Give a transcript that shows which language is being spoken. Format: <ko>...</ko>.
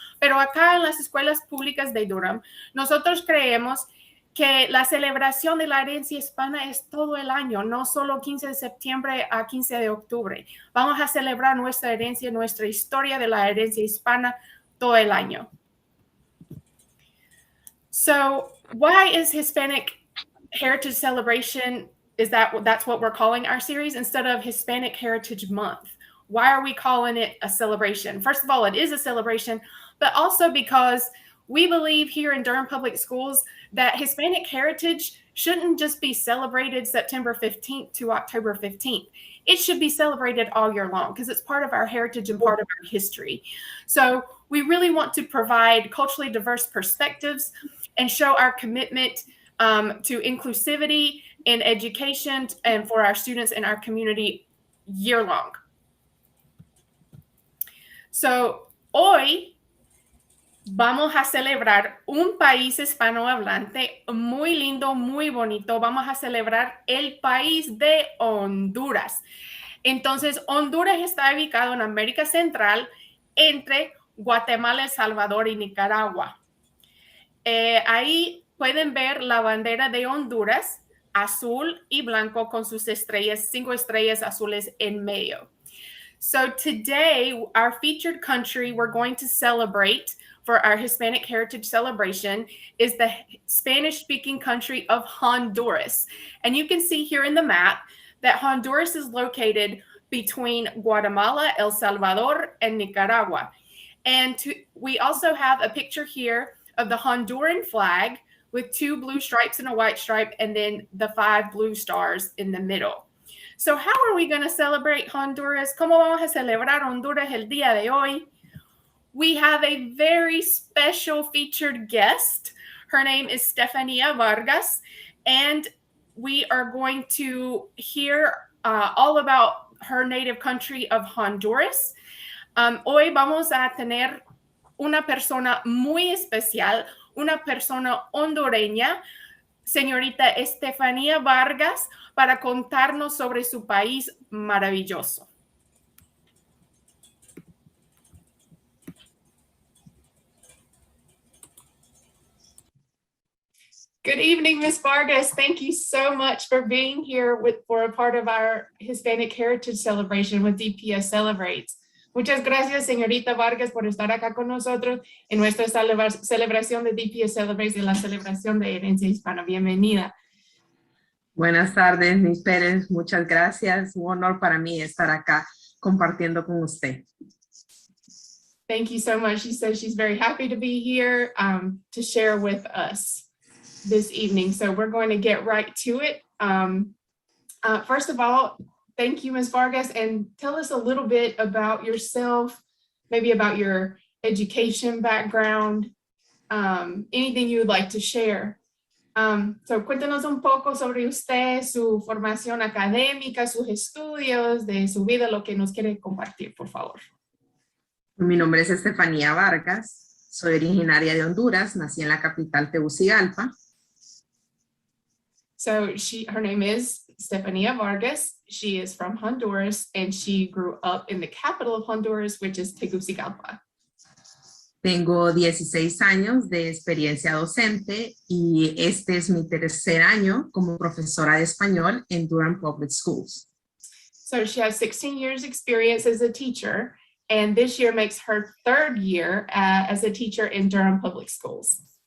<es>Pero acá en las escuelas públicas de Durham, nosotros creemos que la celebración de la herencia hispana es todo el año, no solo 15 de septiembre a 15 de octubre. Vamos a celebrar nuestra herencia, nuestra historia de la herencia hispana todo el año.</es> <en>So, why is Hispanic Heritage Celebration, that's what we're calling our series instead of Hispanic Heritage Month? Why are we calling it a celebration? First of all, it is a celebration, but also because we believe here in Durham Public Schools that Hispanic heritage shouldn't just be celebrated September 15th to October 15th. It should be celebrated all year long because it's part of our heritage and part of our history. So we really want to provide culturally diverse perspectives and show our commitment to inclusivity in education and for our students in our community year long.</en> <es>So hoy vamos a celebrar un país hispanohablante muy lindo, muy bonito. Vamos a celebrar el país de Honduras. Entonces, Honduras está ubicado en América Central entre Guatemala, El Salvador y Nicaragua. Ahí pueden ver la bandera de Honduras, azul y blanco con sus estrellas, 5 estrellas azules en medio.</es> <en>So today, our featured country we're going to celebrate for our Hispanic Heritage Celebration is the Spanish-speaking country of Honduras. And you can see here in the map that Honduras is located between Guatemala, El Salvador, and Nicaragua. And we also have a picture here of the Honduran flag with 2 blue stripes and a white stripe, and then the 5 blue stars in the middle. So how are we going to celebrate Honduras?</en> <es>¿Cómo vamos a celebrar Honduras el día de hoy?</es> <en>We have a very special featured guest. Her name is Stefania Vargas, and we are going to hear all about her native country of Honduras.</en> <es>Hoy vamos a tener una persona muy especial, una persona hondureña, señorita Estefanía Vargas, para contarnos sobre su país maravilloso.</es> <en>Good evening, Ms. Vargas. Thank you so much for being here for a part of our Hispanic Heritage Celebration with DPS Celebrates.</en> <es>Muchas gracias, señorita Vargas, por estar acá con nosotros en nuestra celebración de DPS Celebrates, de la celebración de herencia hispana. Bienvenida. Buenas tardes, Miss Pérez. Muchas gracias. Un honor para mí estar acá compartiendo con usted.</es> <en>Thank you so much. She says she's very happy to be here to share with us this evening. So we're going to get right to it. First of all, thank you, Ms. Vargas, and tell us a little bit about yourself, maybe about your education background, anything you would like to share.</en> <es>So cuéntanos un poco sobre usted, su formación académica, sus estudios, de su vida, lo que nos quiere compartir, por favor. Mi nombre es Estefanía Vargas, soy originaria de Honduras, nací en la capital Tegucigalpa.</es> <en>So her name is Estefanía Vargas. She is from Honduras and she grew up in the capital of Honduras, which is Tegucigalpa.</en> <es>Tengo 16 años de experiencia docente y este es mi tercer año como profesora de español en Durham Public Schools.</es> <en>So she has 16 years experience as a teacher, and this year makes her 3rd year as a teacher in Durham Public Schools.</en>